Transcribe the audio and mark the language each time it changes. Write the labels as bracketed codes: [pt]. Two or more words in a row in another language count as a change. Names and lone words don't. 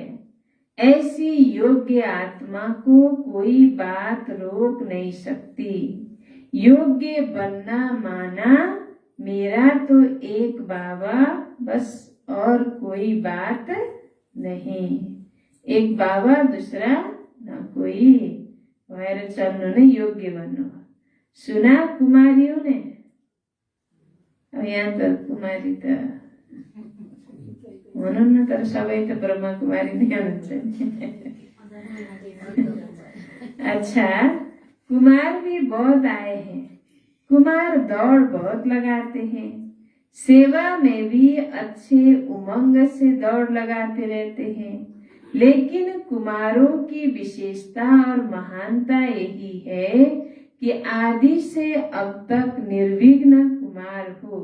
[hi] ऐसी योग्य आत्मा को कोई बात रोक नहीं सकती। योग्य बनना माना मेरा तो एक बाबा बस और कोई बात नहीं। एक बाबा दूसरा न कोई [ne] भएर चल्नु नै योग्य बन्नु। सुना कुमारियों ने? अब यहाँ त कुमारी त हुनुहुन्न, तर सबै त ब्रह्मा कुमारी नै हुनुहुन्छ। [hi] अच्छा, कुमार भी बहुत आए हैं। कुमार दौड़ बहुत लगाते हैं। सेवा में भी अच्छे उमंग से दौड़ लगाते रहते हैं। लेकिन कुमारों की विशेषता और महानता यही है कि आदि से अब तक निर्विघ्न कुमार हो।